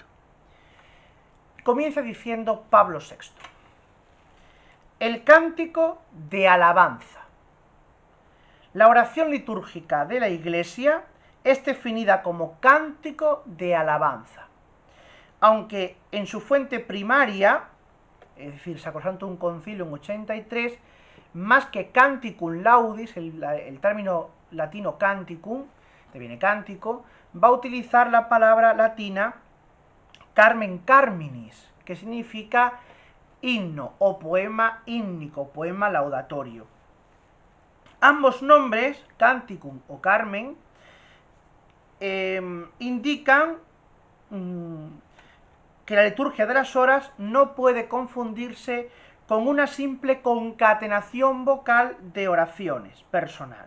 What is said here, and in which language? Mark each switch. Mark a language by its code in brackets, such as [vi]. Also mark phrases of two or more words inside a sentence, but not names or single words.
[es] Comienza diciendo Pablo VI: el cántico de alabanza. La oración litúrgica de la Iglesia es definida como cántico de alabanza, aunque en su fuente primaria, es decir, Sacrosanctum Concilium 83, más que [la] canticum laudis, [es] el término latino canticum, que viene cántico, va a utilizar la palabra latina [la] carmen carminis, [es] que significa himno o poema hímnico, poema laudatorio. Ambos nombres, canticum o carmen, indican que la liturgia de las horas no puede confundirse con una simple concatenación vocal de oraciones personales.